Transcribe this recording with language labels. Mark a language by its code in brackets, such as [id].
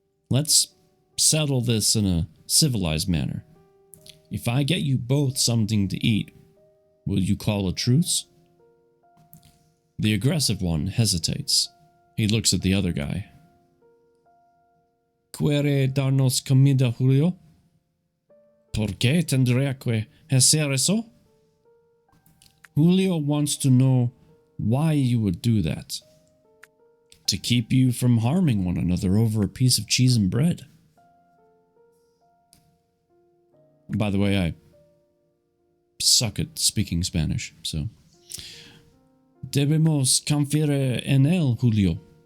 [en] Let's settle this in a civilized manner. If I get you both something to eat, will you call a truce? The aggressive one hesitates. He looks at the other guy. [es] ¿Quiere darnos comida, Julio? ¿Por qué tendría que hacer eso? [en] Julio wants to know why you would do that. To keep you from harming one another over a piece of cheese and bread. By the way, I suck at speaking Spanish, so. [es] Debemos confiar en él, Julio.